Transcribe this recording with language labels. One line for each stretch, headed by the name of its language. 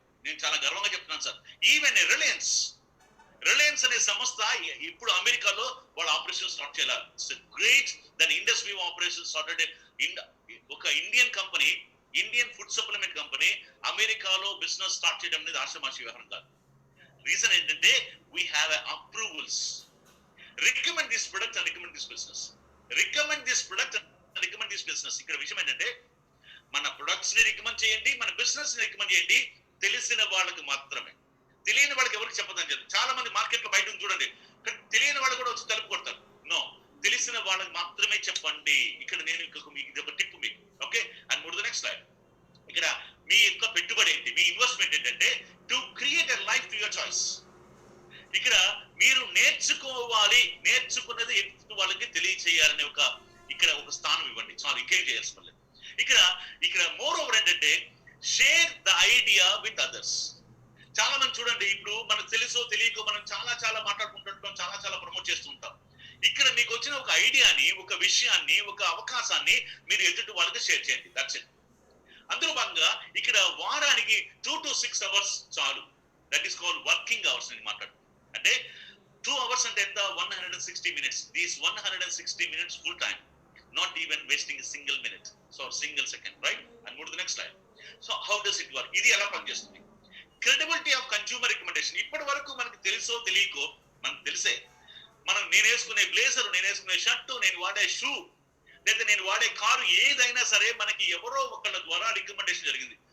Telugu: నేను చాలా గర్వంగా చెప్తున్నాను సార్. ఈవెన్ రిలయన్స్ అనే సంస్థ ఇప్పుడు అమెరికాలో వాళ్ళ ఆపరేషన్ స్టార్ట్ చేయాలి.
English: It's great that Indus Viva operation started.
Telugu: ఒక Indian company, Indian food supplement company అమెరికాలో బిజినెస్ స్టార్ట్ చేయడం అనేది ఆషామాషి వ్యవహారం కాదు. రీజన్ ఏంటంటే
English: We have approvals. recommend this product and recommend this business. Recommend this product and recommend this business.
Telugu: ఇక్కడ విషయం ఏంటంటే మన ప్రొడక్ట్స్ ని రికమెండ్ చేయండి, మన బిజినెస్ ని రికమెండ్ చేయండి, తెలిసిన వాళ్ళకి మాత్రమే. తెలియని వాళ్ళకి ఎవరికి చెప్పదని చెప్పి చాలా మంది మార్కెట్ లో బయట చూడండి, తెలియని వాళ్ళు కూడా వచ్చి తలుపు కొడతారు. నో, తెలిసిన వాళ్ళకి మాత్రమే చెప్పండి. ఇక్కడ నేను ఇది ఒక టిప్ మీకు. ఓకే, అండ్ మూడు నెక్స్ట్ స్లైడ్. ఇక్కడ మీ యొక్క పెట్టుబడి ఏంటి, మీ ఇన్వెస్ట్మెంట్ ఏంటంటే
English: To create a life to your choice.
Telugu: ఇక్కడ మీరు నేర్చుకోవాలి, నేర్చుకున్నది ఎదుటి వాళ్ళకి తెలియచేయాలనే ఇక్కడ ఒక స్థానం ఇవ్వండి చాలు, ఇంకేం చేయాల్సి. ఇక్కడ మోర్ ఓవర్ ఏంటంటే
English: Share the idea with others.
Telugu: చాలా మంది చూడండి, ఇప్పుడు మనకు తెలుసో తెలియకో మనం చాలా మాట్లాడుకుంటుంటాం, చాలా ప్రమోట్ చేస్తూ ఉంటాం. ఇక్కడ మీకు వచ్చిన ఒక ఐడియాని, ఒక విషయాన్ని, ఒక అవకాశాన్ని మీరు ఎదుటి వాళ్ళకి షేర్ చేయండి.
English: That's it.
Telugu: అందులో భాగంగా ఇక్కడ వారానికి
English: 2 to 6 hours
Telugu: చాలు.
English: that is called working hours
Telugu: అని మాట్లాడు.
English: అంటే 2 hours
Telugu: అంటే ఎంత,
English: 160 minutes. These 160 minutes full time, not even wasting a single minute, so single second, right? And move to the next slide. So how does it work?
Telugu: ఇది ఎలా పనిచేస్తుంది?
English: Credibility of consumer recommendation.
Telugu: ఇప్పటి వరకు మనకు తెలుసో తెలియకో, మనకు తెలిసే నేను వేసుకునే బ్లేజర్, నేను వేసుకునే షర్టు, నేను వాడే షూ, లేదా నేను వాడే కారు, ఏదైనా సరే మనకి ఎవరో ఒకళ్ళ ద్వారా రికమెండేషన్ జరిగింది.